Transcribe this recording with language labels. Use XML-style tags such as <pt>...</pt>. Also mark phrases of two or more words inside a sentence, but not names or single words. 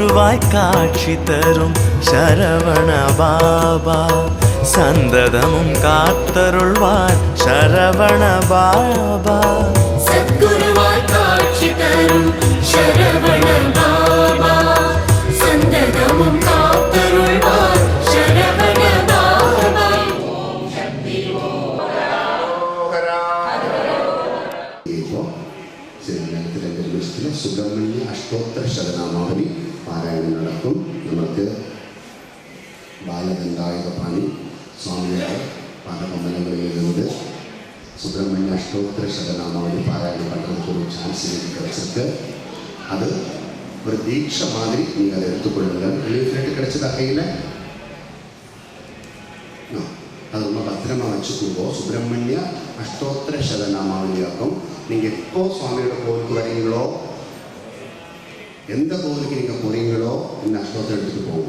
<ta>சத்குருவாய் காட்சி தரும் சரவண பாபா, சந்ததமும் காத்தருள்வார் சரவண பாபா. சத்குருவாய் காட்சி தரும் சரவண பாபா, சந்ததமும் காத்தருள்வார் சரவண பாபா.</ta> <ml>സുബ്രഹ്മണ്യ അഷ്ടോത്തര ശതനാമാവലി പാരായണം നടക്കും. നമുക്ക് ബാലദണ്ഡായുധപാണി സ്വാമിയുടെ പാദകമലങ്ങളിലിരുന്നത് സുബ്രഹ്മണ്യ അഷ്ടോത്തര ശതനാമാവലി പാരായണം</ml> <ta>பண்ணுறதுக்கு ஒரு சான்ஸ் எனக்கு கிடைச்சிருக்கு. அது ஒரு தீட்சை மாதிரி நீங்கள் அதை எடுத்துக்கொள்ளுங்கள். உங்களுக்கு கிடைச்சதா கையில் அது ரொம்ப பத்திரமா வச்சுக்கோங்க. சுப்பிரமணிய அஷ்டோத்தர சதநாமாவளியாக்கும். நீங்கள் எப்போ சுவாமியோட கோவிலுக்கு வரீங்களோ, எந்த கோவிலுக்கு நீங்கள் போகிறீங்களோ இந்த அஷ்டோத்தரம் எடுத்துகிட்டு போவோம்.</ta>